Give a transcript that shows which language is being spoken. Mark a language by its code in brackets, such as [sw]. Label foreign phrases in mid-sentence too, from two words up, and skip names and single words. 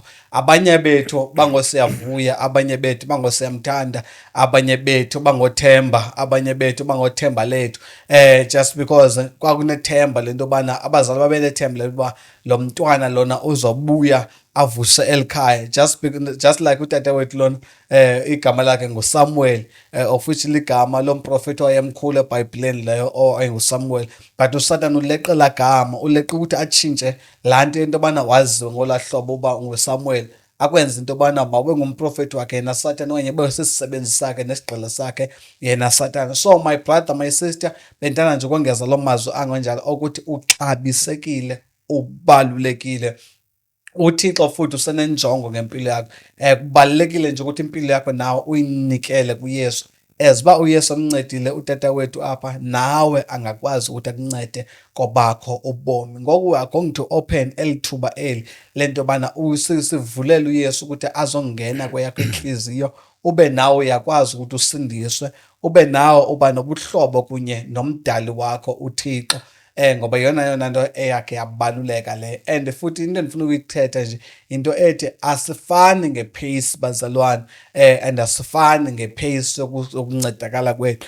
[xh] Abanye bethu bangosiyavuya, abanye bethu bangosiyamthanda, abanye bethu bangothemba, abanye bethu bangothemba lethu, [en] just because [xh] kwakunethemba lento yobana abazali babenethemba lokuba lo mntwana lona uzobuya avuse elikhaya. [en] Just like [xh] utata wethu lona, igama lakhe nguSamuel, [en] of which [xh] ligama lomprofeti owayemkhulu eBhayibhileni leyo owayenguSamuel. But uSatana uleqe laa gama, uleqe ukuthi atshintshe laa nto into yobana waziwe ngolaa hlobo uba nguSamuel, akwenza into yobana mawube ngumprofeti wakhe yena Satana, okanye ube sisisebenzi sakhe nesigqila sakhe yena Satana. [en] So my brother, my sister, [xh] bendithanda nje ukongeza loo mazwi angonjalo okuthi uxabisekile, ubalulekile. UThixo futhi usenenjongo ngempilo yakho. Kubalulekile nje ukuthi impilo yakho nawe uyinikele kuYesu. As uba uYesu amncedile utata wethu apha, nawe angakwazi ukuthi akuncede kobakho ubomi. Ngoku [en] we are going to open [xh] eli thuba eli lento yobana sivulele uYesu ukuthi azongena kweyakho inhliziyo, ube nawe uyakwazi ukuthi usindiswe, ube nawe uba nobuhlobo kunye nomdali wakho uThixo. ngoba yona nto eyakhe yabaluleka le. And futhi into endifuna ukuyithetha nje into ethi asifani nge-pace bazalwane, and asifani nge-pace yokuncedakala kwethu.